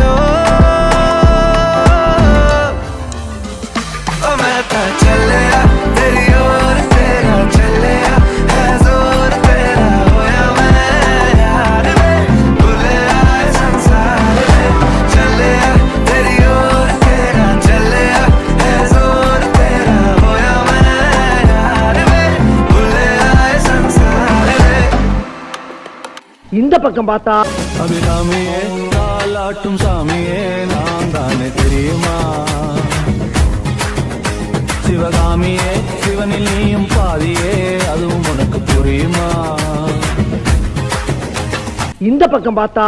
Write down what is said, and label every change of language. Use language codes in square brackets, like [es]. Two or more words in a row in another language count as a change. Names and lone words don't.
[hi] ओ मैं तो चलिया तेरी ओर तेरा चलिया है जोर तेरा होया मैं यार में भूले आए संसार में, चलिया तेरी ओर तेरा चलिया है जोर तेरा होया मैं यार में भूले आए संसार में. [ta] இந்த பக்கம் பார்த்தா அபிராமியே தாலாட்டும் சாமியே நான் தானே தெரியுமா, சிவகாமியே சிவனில் நீயும் பாதியே அதுவும் உனக்கு புரியுமா. இந்த பக்கம் பார்த்தா